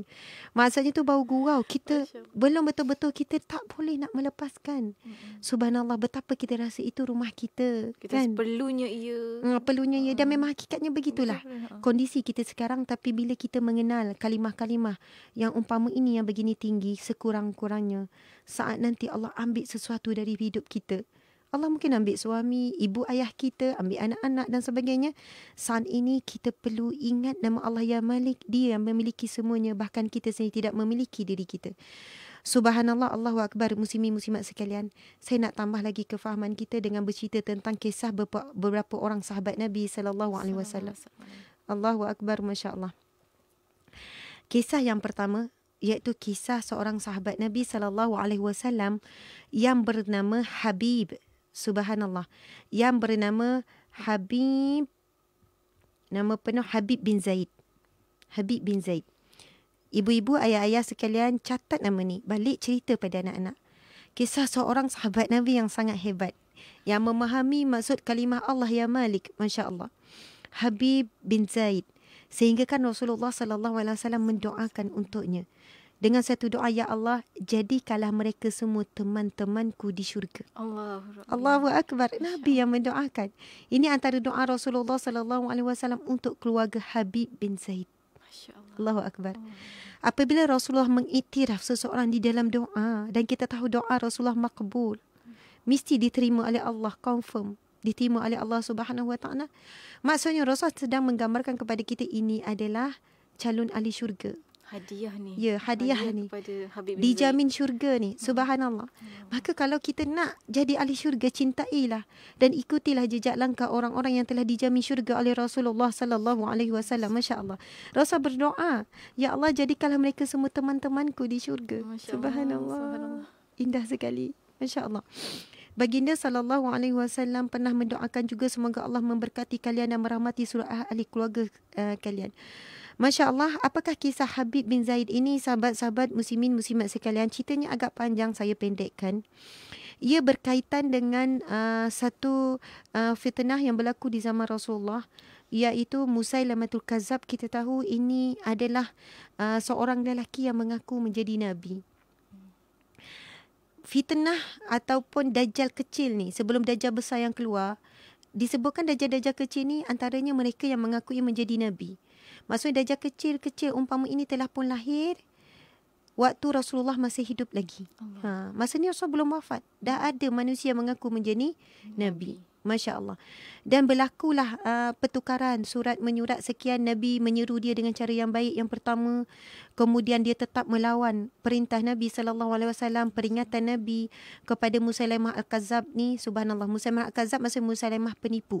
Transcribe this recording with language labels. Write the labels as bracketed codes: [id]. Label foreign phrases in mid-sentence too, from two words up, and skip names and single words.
[ms] Maksudnya tu baru gurau. Kita belum betul-betul, kita tak boleh nak melepaskan. Subhanallah, betapa kita rasa itu rumah kita. Kita kan? perlunya ia. Perlunya ia, dan memang hakikatnya begitulah. Kondisi kita sekarang, tapi bila kita mengenal kalimah-kalimah yang umpama ini yang begini tinggi, sekurang-kurangnya saat nanti Allah ambil sesuatu dari hidup kita, Allah mungkin ambil suami, ibu ayah kita, ambil anak-anak dan sebagainya. Saat ini kita perlu ingat nama Allah Ya Malik. Dia yang memiliki semuanya. Bahkan kita sendiri tidak memiliki diri kita. [ar] سبحان الله، الله أكبر. [ms] Muslimin muslimat sekalian, saya nak tambah lagi kefahaman kita dengan bercerita tentang kisah beberapa orang sahabat Nabi SAW. [ar] الله أكبر، ما شاء الله. [ms] Kisah yang pertama iaitu kisah seorang sahabat Nabi SAW yang bernama Habib. Subhanallah. Yang bernama Habib. Nama penuh Habib bin Zaid. Habib bin Zaid. Ibu-ibu, ayah-ayah sekalian, catat nama ni. Balik cerita pada anak-anak. Kisah seorang sahabat Nabi yang sangat hebat. Yang memahami maksud kalimah Allah Ya Malik. [ar] ما شاء الله. [ms] Habib bin Zaid. Sehingga kan Rasulullah SAW mendoakan untuknya. Dengan satu doa, ya Allah, jadikanlah mereka semua teman-temanku di syurga. [ar] الله أكبر. [ms] Nabi yang mendoakan. Ini antara doa Rasulullah SAW untuk keluarga Habib bin Zaid. [ar] الله أكبر. [ms] Apabila Rasulullah mengiktiraf seseorang di dalam doa, dan kita tahu doa Rasulullah makbul, mesti diterima oleh Allah, confirm diterima oleh Allah [ar] سبحانه وتعالى. [ms] Maksudnya Rasulullah sedang menggambarkan kepada kita ini adalah calon ahli syurga. Hadiah ni. Ya, hadiah ni. Habib dijamin syurga ni. Subhanallah. Maka kalau kita nak jadi ahli syurga, cintailah dan ikutilah jejak langkah orang-orang yang telah dijamin syurga oleh Rasulullah SAW. [ar] ما شاء الله. [ms] Rasul berdoa, ya Allah, jadikanlah mereka semua teman-temanku di syurga. Subhanallah. Indah sekali. [ar] ما شاء الله. [ms] Baginda SAW pernah mendoakan juga, semoga Allah memberkati kalian dan merahmati seluruh ahli keluarga kalian. [ar] ما شاء الله. [ms] Apakah kisah Habib bin Zaid ini, sahabat-sahabat muslimin muslimat sekalian? Ceritanya agak panjang, saya pendekkan. Ia berkaitan dengan satu fitnah yang berlaku di zaman Rasulullah, iaitu Musailamatul Kazab. Kita tahu ini adalah seorang lelaki yang mengaku menjadi Nabi. Fitnah ataupun Dajjal kecil ni, sebelum Dajjal besar yang keluar, disebutkan Dajjal-Dajjal kecil ni antaranya mereka yang mengakui menjadi Nabi. Maksudnya Dajjal kecil-kecil umpama ini telah pun lahir waktu Rasulullah masih hidup lagi. Masa ni Rasulullah belum wafat. Dah ada manusia mengaku menjadi Nabi. [ar] ما شاء الله. [ms] Dan berlakulah pertukaran surat menyurat sekian. Nabi menyeru dia dengan cara yang baik yang pertama. Kemudian dia tetap melawan perintah Nabi SAW, peringatan Nabi kepada Musailamah Al-Kazab ni. Subhanallah. Musailamah Al-Kazab maksud Musailamah penipu.